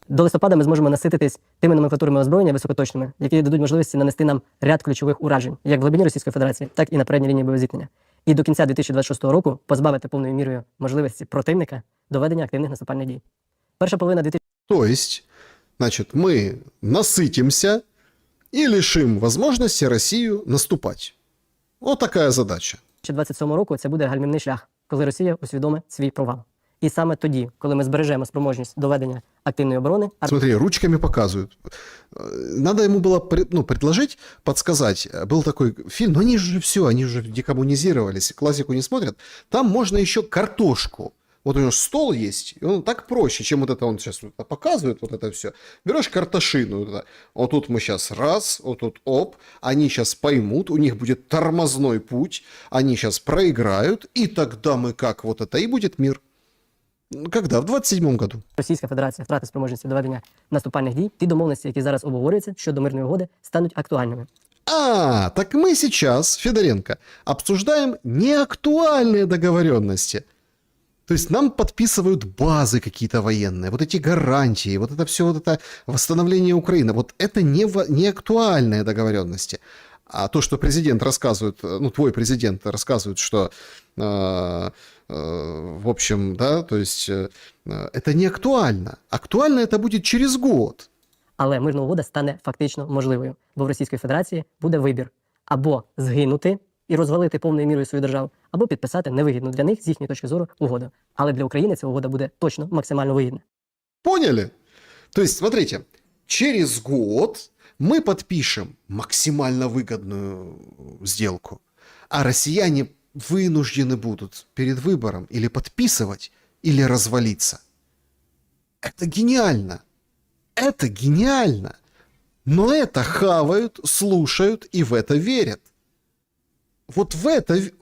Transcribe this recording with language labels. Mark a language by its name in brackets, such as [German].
[Ukrainian] До листопада ми зможемо насититись тими номенклатурами озброєння високоточними, які дадуть можливості нанести нам ряд ключових уражень, як в глибині Російської Федерації, так і на передній лінії бойового зіткнення. І до кінця 2026 року позбавити повною мірою можливості противника до ведення активних наступальних дій. Перша половина 2000... [Russian] То есть, значит, мы насытимся и лишим возможности Россию наступать. Вот такая задача. [Ukrainian] 2027 року це буде гальмівний шлях, коли Росія усвідомить свій провал. І саме тоді, коли ми збережемо спроможність до ведення активної оборони... [Russian] Смотри, ручками показывают. Надо ему было предложить, подсказать. Был такой фильм, но они же все, они уже декоммунизировались, классику не смотрят. Там можно еще картошку. Вот у него стол есть, и он так проще, чем вот это он сейчас показывает, вот это все. Берешь картошину, вот тут мы сейчас раз, вот тут оп, они сейчас поймут, у них будет тормозной путь, они сейчас проиграют, и тогда мы как вот это, и будет мир. Когда? В 27-му году. [Ukrainian] Російська Федерація втратить спроможність до ведення наступальних дій, ті домовленості, які зараз обговорюються щодо мирної угоди, стануть актуальними. [Russian] Так мы сейчас, Федоренко, обсуждаем неактуальные договоренности. То есть нам подписывают базы какие-то военные, вот эти гарантии, вот это все, вот это восстановление Украины. Вот это не актуальные договоренности. А то, что президент рассказывает, ну, твой президент рассказывает, что, в общем, да, то есть это не актуально. Актуально это будет через год. [Ukrainian] Але мирна угода стане фактично можливою, бо в Російської Федерації буде вибір або згинути і розвалити повною мірою свою державу, або підписати невигідну для них з їхньої точки зору угоду. Але для України ця угода буде точно максимально вигідна. [Russian] Поняли? То есть, смотрите, через год мы подпишем максимально выгодную сделку, а россияне вынуждены будут перед выбором или подписывать, или развалиться. Это гениально. Это гениально. Но это хавают, слушают и в это верят. Вот в это...